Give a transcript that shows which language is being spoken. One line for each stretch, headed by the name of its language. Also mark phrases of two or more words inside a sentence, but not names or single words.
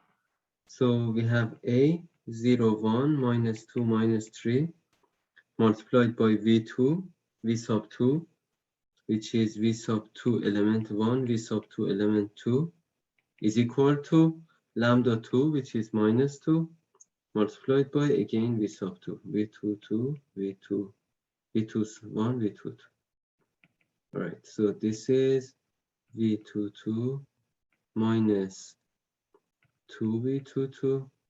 English: So we have A 0, 1, minus 2, minus 3 multiplied by V2, V sub 2, which is V sub 2 element 1, V sub 2 element 2, is equal to lambda 2, which is minus 2, multiplied by again V sub 2, V2, 2, V2, V2, 1, V2, 2. All right, so this is V2, 2 minus 2V2, 2